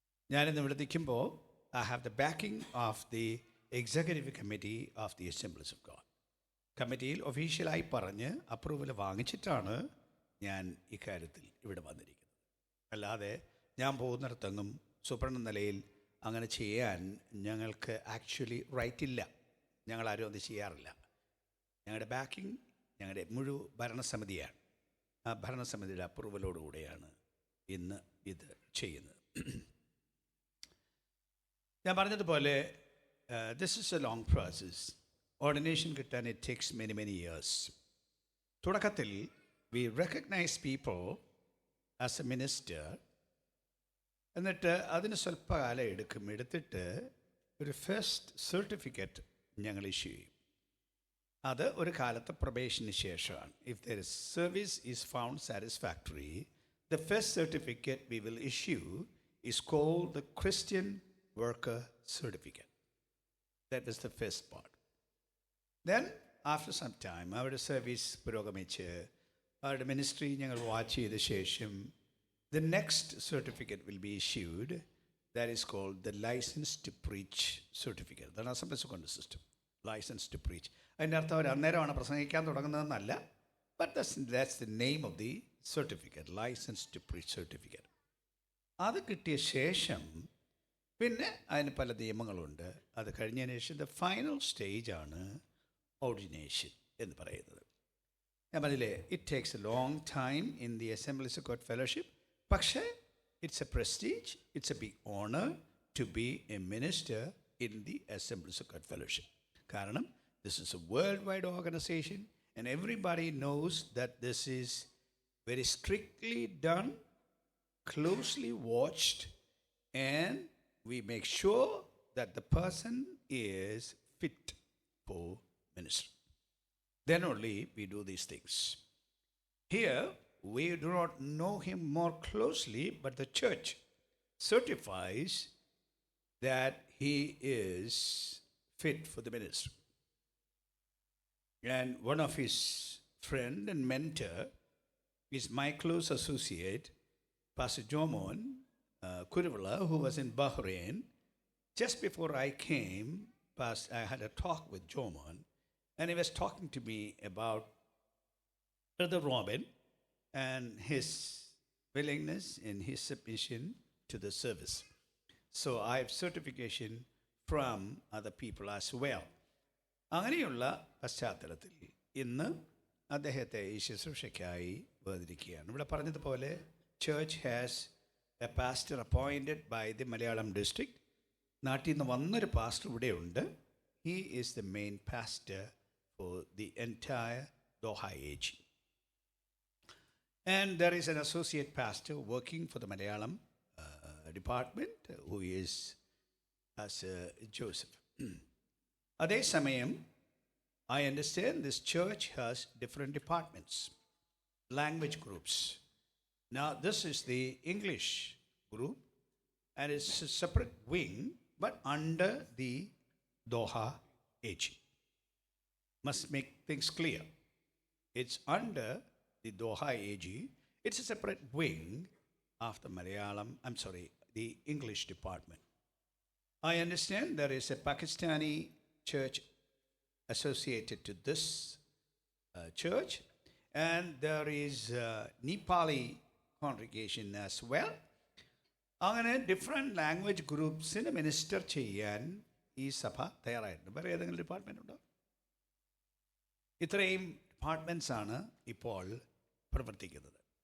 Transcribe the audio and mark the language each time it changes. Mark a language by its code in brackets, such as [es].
[ml] ഞാനിന്ന് ഇവിടെ നിൽക്കുമ്പോൾ [en] I have the backing of the executive committee of the Assemblies of God. [ml] കമ്മിറ്റിയിൽ ഒഫീഷ്യലായി പറഞ്ഞ് അപ്രൂവൽ വാങ്ങിച്ചിട്ടാണ് ഞാൻ ഇക്കാര്യത്തിൽ ഇവിടെ വന്നിരിക്കുന്നത്. അല്ലാതെ ഞാൻ പോകുന്നിടത്തെങ്ങും സൂപ്രണ്ട് നിലയിൽ അങ്ങനെ ചെയ്യാൻ ഞങ്ങൾക്ക് ആക്ച്വലി റൈറ്റ് ഇല്ല. ഞങ്ങളാരും അത് ചെയ്യാറില്ല. ഞങ്ങളുടെ ബാക്കിംഗ് ഞങ്ങളുടെ മുഴുവൻ ഭരണസമിതിയാണ്. ആ ഭരണസമിതിയുടെ അപ്രൂവലോടുകൂടെയാണ് ഇന്ന് ഇത് ചെയ്യുന്നത്. ഞാൻ പറഞ്ഞതുപോലെ [en] This is a long process. [ml] Ordination കിട്ടാൻ [en] It takes many years. [ml] തുടക്കത്തിൽ [en] We recognise people as a minister. [ml] എന്നിട്ട് അതിന് സ്വല്പകാലം എടുത്തിട്ട് ഒരു ഫസ്റ്റ് സർട്ടിഫിക്കറ്റ് ഞങ്ങൾ ഇഷ്യൂ ചെയ്യും. അത് ഒരു കാലത്ത് പ്രൊബേഷന് ശേഷമാണ്. [en] If there is service is found satisfactory, the first certificate we will issue is called the Christian worker certificate. That is the first part. Then after some time [ml] അവരുടെ service പുരോഗമിച്ച് അവരുടെ ministry ഞങ്ങൾ watch ചെയ്ത ശേഷം [en] the next certificate will be issued, that is called the license to preach certificate. [ml] അതാണ് assemblies കൊണ്ട് system, licence to preach. അതിൻ്റെ അർത്ഥം അവർ അന്നേരമാണ് പ്രസംഗിക്കാൻ തുടങ്ങുന്നതെന്നല്ല. [en] But that's the name of the certificate, licence to preach certificate. [ml] അത് കിട്ടിയ ശേഷം പിന്നെ അതിന് പല നിയമങ്ങളുണ്ട്. അത് കഴിഞ്ഞതിന് ശേഷം ദ ഫൈനൽ സ്റ്റേജാണ് ഓർഡിനേഷൻ എന്ന് പറയുന്നത്. ഞാൻ പറഞ്ഞില്ലേ, [en] It takes a long time in the Assemblies of God Fellowship. [ml] പക്ഷേ [en] It's a prestige, it's a big honour to be a minister in the Assemblies of God Fellowship. [ml] കാരണം [en] This is a world wide organisation and everybody knows that this is very strictly done, closely watched, and we make sure that the person is fit for ministry. Then only we do these things. Here, we do not know him more closely, but the church certifies that he is fit for the ministry. And one of his friend and mentor is my close associate, Pastor Jomon Kurivula, who was in Bahrain. Just before I came, I had a talk with Jomon, and he was talking to me about Brother Robin and his willingness and his submission to the service. So I have certification from other people as well. [ml] അങ്ങനെയുള്ള പശ്ചാത്തലത്തിൽ ഇന്ന് അദ്ദേഹത്തെ ഈ ശുശ്രൂഷയ്ക്കായി വേദിരിക്കുകയാണ്. ഇവിടെ പറഞ്ഞതുപോലെ [en] church has a pastor appointed by the Malayalam district. [ml] നാട്ടിൽ നിന്ന് വന്നൊരു പാസ്റ്റർ ഇവിടെയുണ്ട്. [en] He is the main pastor for the entire Doha AG. And there is an associate pastor working for the Malayalam department who is Pastor Joseph. [ml] അതേ സമയം [en] I understand this church has different departments, language groups. Now, this is the English group, and it's a separate wing, but under the Doha AG. Must make things clear. It's under the Doha AG. It's a separate wing of the the English department. I understand there is a Pakistani church associated to this church, and there is a Nepali congregation as well. [ml] അങ്ങനെ different language ഗ്രൂപ്പ്സിന് minister ചെയ്യാൻ ഈ സഭ തയ്യാറായിട്ടുണ്ട്. വേറെ ഏതെങ്കിലും department ഉണ്ടോ? ഇത്രയും departments ആണ് ഇപ്പോൾ പ്രവർത്തിക്കുന്നത്.